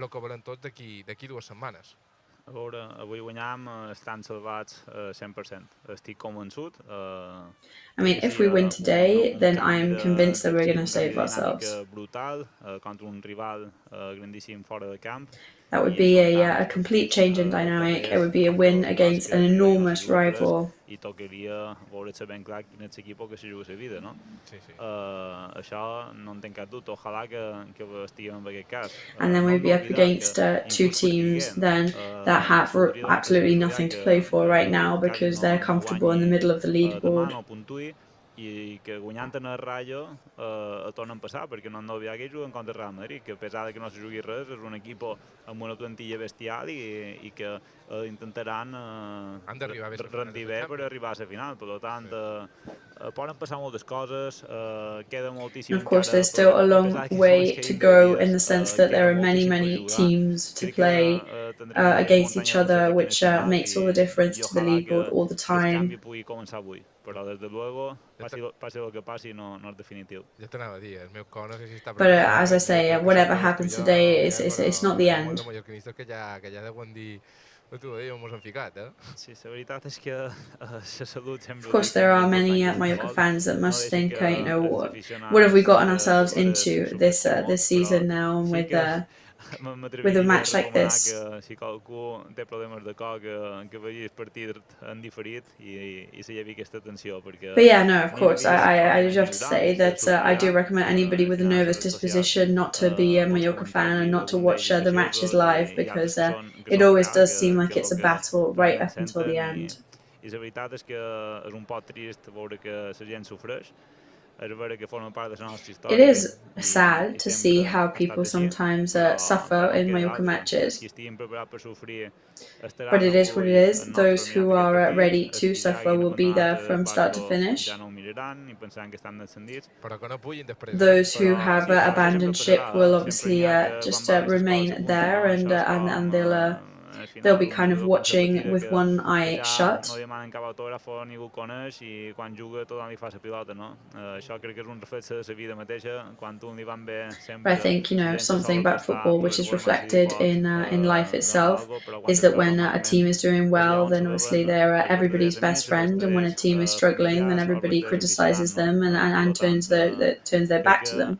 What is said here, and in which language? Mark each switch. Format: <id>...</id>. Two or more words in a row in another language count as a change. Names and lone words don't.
<ca>A veure, avui guanyam, estan salvats 100%. Estic convençut.</ca> <en>I mean, if we win today, then I'm convinced that we're going to save ourselves.</en> <ca>Brutal, contra un rival grandíssim fora de camp.</ca> <en>That would be a complete change in dynamic. It would be a win against an enormous rival.</en> <ca>I tocaria veure-se ben clar quin és l'equip que se juga la vida, no? Això no en tinc cap dubte. Ojalà que estiguem en aquest cas.</ca> <en>And then we'd be up against 2 teams then that have absolutely nothing to play for right now because they're comfortable in the middle of the leaderboard.</en> <ca>I que guanyant en el Rayo tornen a passar, perquè no hem d'oblidar que juguen contra el Real Madrid, que a pesar que no se jugui res, és un equip amb una plantilla bestial i que intentaran rendir bé per arribar a la final. Per tant, poden passar moltes coses, queda moltíssim.</ca> <en>Of course, there's still a long way to go in the sense that there are many teams to play against each other, which makes all the difference to the leaderboard all the time.</en> <ca>Però des de luego, passi el que passi, no és definitiu. Ja t'anava a dir, el meu cor no sé si està...</ca> <en>But as I say, whatever happens today, it's not the end.</en> <ca>Que ja deuen dir... Tu ho mos han ficat, Sí, la veritat és que la salut sempre...</ca> <en>Of course, there are many Mallorca fans that must think, what have we gotten ourselves into this season now with a match like this?</en> <ca>Si qualcú té problemes de cor, que vegi el partit en diferit i se llevi aquesta tensió, perquè...</ca> <en>But yeah, no, of course, I do have to say that I do recommend anybody with a nervous disposition not to be a Mallorca fan and not to watch the matches live, because it always does seem like it's a battle right up until the end.</en> <ca>I la veritat és que és un poc trist veure que la gent sofreix.</ca> <en>It is sad to see how people sometimes suffer in Mallorca matches, but it is what it is. Those who are ready to suffer will be there from start to finish. Those who have abandoned ship will obviously just remain there, and they'll be kind of watching with one eye shut.</en> <ca>No demanen cap autògrafo, ningú coneix i quan juga tothom li fa la pilota, no? Això crec que és un reflex de la vida mateixa, quan un li van bé sempre...</ca> <en>But I think, something about football which is reflected in life itself is that when a team is doing well, then obviously they're everybody's best friend, and when a team is struggling, then everybody criticizes them and turns their back to them.</en>